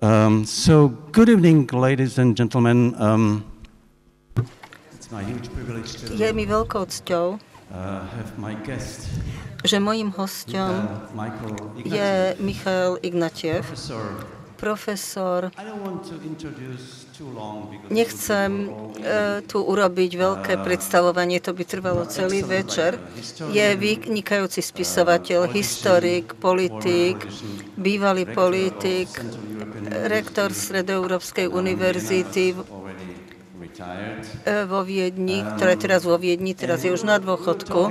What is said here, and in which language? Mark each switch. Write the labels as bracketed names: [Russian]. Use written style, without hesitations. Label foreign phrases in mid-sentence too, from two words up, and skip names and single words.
[English] Good evening, ladies and gentlemen. It's my huge privilege to [Slovak] Je mi veľkou cťou, [English] have my guest, [Slovak] že mojím hosťom je Michal Ignatiev, profesor. Nechcem tu urobiť veľké predstavovanie, to by trvalo celý večer. Je vynikajúci spisovateľ, historik, politik, bývalý politik, rektor Stredoeurópskej univerzity vo Viedni, ktorá je teraz vo Viedni, teraz je už na dôchodku.